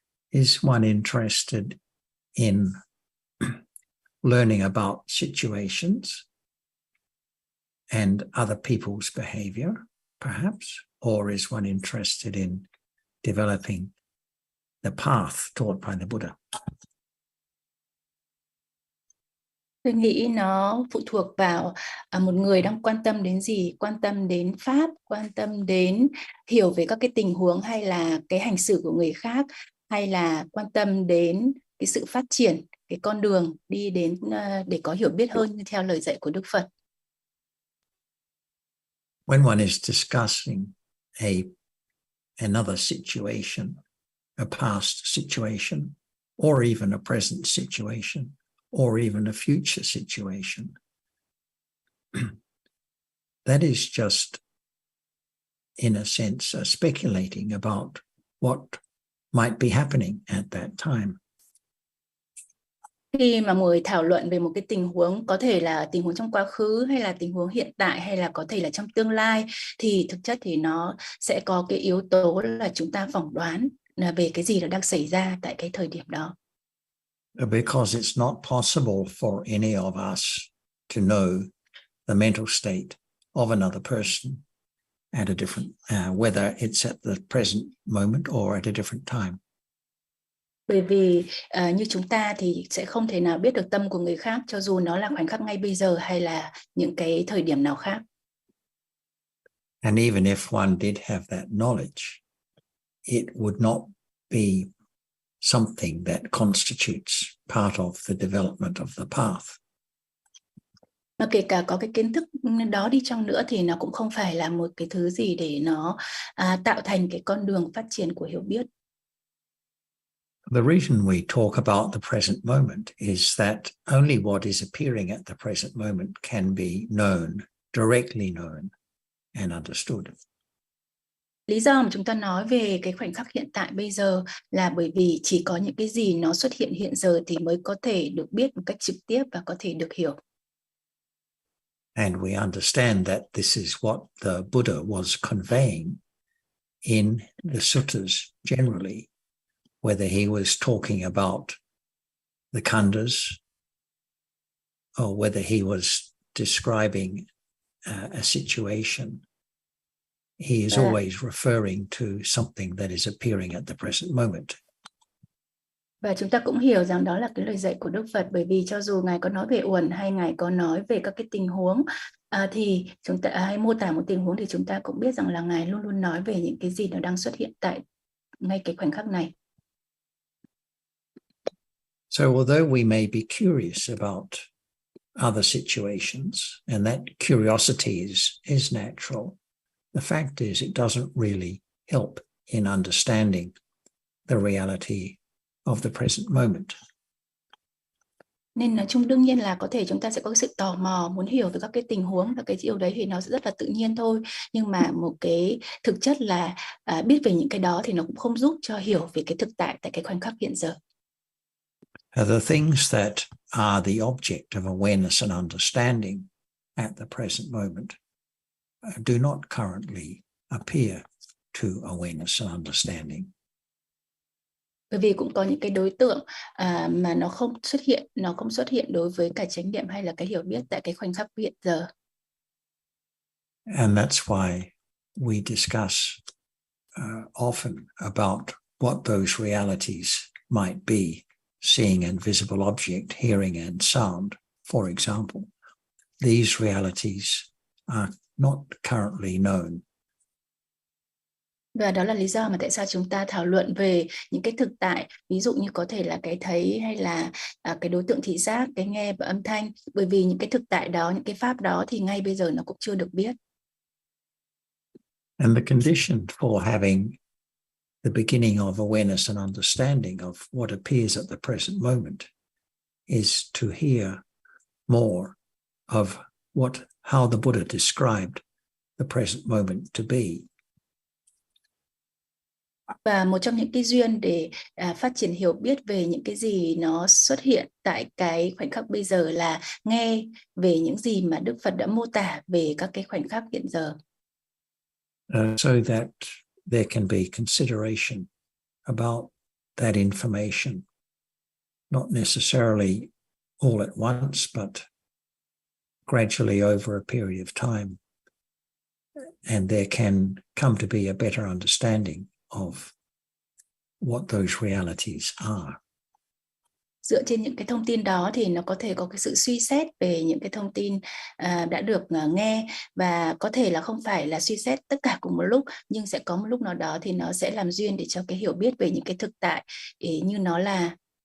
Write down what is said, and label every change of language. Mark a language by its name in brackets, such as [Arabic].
[English] Is one interested in learning about situations and other people's behavior, perhaps? Or is one interested in developing the path taught by the Buddha? [Vietnamese] Tôi nghĩ nó phụ thuộc vào một người đang quan tâm đến gì, quan tâm đến pháp, quan tâm đến hiểu về các cái tình huống hay là cái hành xử của người khác, hay là quan tâm đến cái sự phát triển, cái con đường đi đến để có hiểu biết hơn theo lời dạy của Đức Phật. [English] When one is discussing another situation, a past situation, or even a present situation, or even a future situation, that is just, in a sense, speculating about what might be happening at that time. [Vietnamese] Khi mà mọi người thảo luận về một cái tình huống, có thể là tình huống trong quá khứ hay là tình huống hiện tại hay là có thể là trong tương lai, thì thực chất thì nó sẽ có cái yếu tố là chúng ta phỏng đoán là về cái gì đã đang xảy ra tại cái thời điểm đó. [English] Because it's not possible for any of us to know the mental state of another person at a different, whether it's at the present moment or at a different time. [Vietnamese] Bởi vì như chúng ta thì sẽ không thể nào biết được tâm của người khác, cho dù nó là khoảnh khắc ngay bây giờ hay là những cái thời điểm nào khác. [English] And even if one did have that knowledge, it would not be something that constitutes part of the development of the path. [Vietnamese] Mà kể cả có cái kiến thức đó đi chăng nữa thì nó cũng không phải là một cái thứ gì để nó tạo thành cái con đường phát triển của hiểu biết. [English] The reason we talk about the present moment is that only what is appearing at the present moment can be known, directly known and understood. [Vietnamese] Lý do mà chúng ta nói về cái khoảnh khắc hiện tại bây giờ là bởi vì chỉ có những cái gì nó xuất hiện hiện giờ thì mới có thể được biết một cách trực tiếp và có thể được hiểu. [English] And we understand that this is what the Buddha was conveying in the suttas generally, whether he was talking about the khandhas or whether he was describing a situation. He is always referring to something that is appearing at the present moment. [Vietnamese] Và chúng ta cũng hiểu rằng đó là cái lời dạy của Đức Phật, bởi vì cho dù Ngài có nói về uẩn hay Ngài có nói về các cái tình huống thì chúng ta hay mô tả một tình huống thì chúng ta cũng biết rằng là Ngài luôn luôn nói về những cái gì nó đang xuất hiện tại ngay cái khoảnh khắc này. [English] So although we may be curious about other situations, and that curiosity is natural, the fact is it doesn't really help in understanding the reality of the present moment. [Vietnamese] Nên nói chung đương nhiên là có thể chúng ta sẽ có sự tò mò muốn hiểu về các cái tình huống, và cái điều đấy thì nó sẽ rất là tự nhiên thôi. Nhưng mà một cái thực chất là biết về những cái đó thì nó cũng không giúp cho hiểu về cái thực tại tại cái khoảnh khắc hiện giờ. [English] The things that are the object of awareness and understanding at the present moment do not currently appear to awareness and understanding. [Vietnamese] Bởi vì cũng có những cái đối tượng mà nó không xuất hiện đối với cả chánh niệm hay là cái hiểu biết tại cái khoảnh khắc hiện giờ. [English] And that's why we discuss often about what those realities might be. Seeing and visible object, hearing and sound, for example. These realities are not currently known. [Vietnamese] Và đó là lý do mà tại sao chúng ta thảo luận về những cái thực tại, ví dụ như có thể là cái thấy hay là cái đối tượng thị giác, cái nghe và âm thanh, bởi vì những cái thực tại đó, những cái pháp đó thì ngay bây giờ nó cũng chưa được biết. [English] And the condition for having the beginning of awareness and understanding of what appears at the present moment is to hear more of how the Buddha described the present moment to be. [Vietnamese] Và một trong những cái duyên để phát triển hiểu biết về những cái gì nó xuất hiện tại cái khoảnh khắc bây giờ là nghe về những gì mà Đức Phật đã mô tả về các cái khoảnh khắc hiện giờ. [English] So that there can be consideration about that information, not necessarily all at once, but gradually over a period of time. And there can come to be a better understanding of what those realities are. [Vietnamese] Dựa trên những cái thông tin đó thì nó có thể có cái sự suy xét về những cái thông tin đã được nghe, và có thể là không phải là suy xét tất cả cùng một lúc, nhưng sẽ có một lúc nào đó thì nó sẽ làm duyên để cho cái hiểu biết về những cái thực tại như nó là.